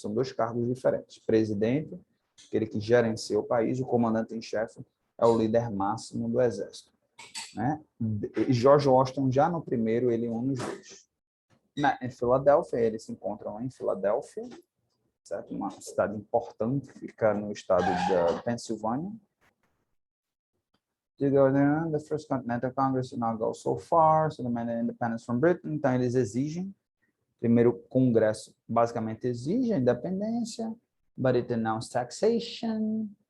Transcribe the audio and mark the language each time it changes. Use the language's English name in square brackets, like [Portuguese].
[Portuguese] São dois cargos diferentes. Presidente, aquele que gerencia o país, o comandante em chefe é o líder máximo do exército, né? George Washington, já no primeiro, ele une os dois. Em Filadélfia, eles se encontram lá em Filadélfia, certo? Uma cidade importante, fica no estado da Pensilvânia. [English] The First Continental Congress did not go so far, so demanded independence from Britain. [Portuguese] Então, eles exigem, primeiro congresso basicamente exige a independência, [English] but it announced taxation.